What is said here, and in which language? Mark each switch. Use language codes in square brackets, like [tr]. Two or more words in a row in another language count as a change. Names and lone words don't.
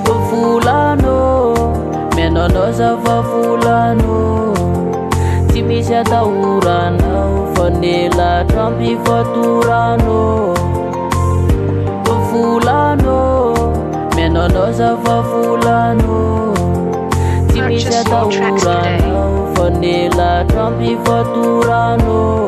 [mg] Volano, miainao anao za fa volano. Tsy misy atahoranao, fa ny elatra am-pifatorano. Volano, miainao anao za fa volano. Tsy misy [en] Purchase your tracks today. [mg] atahoranao, fa ny elatra am-pifatorano.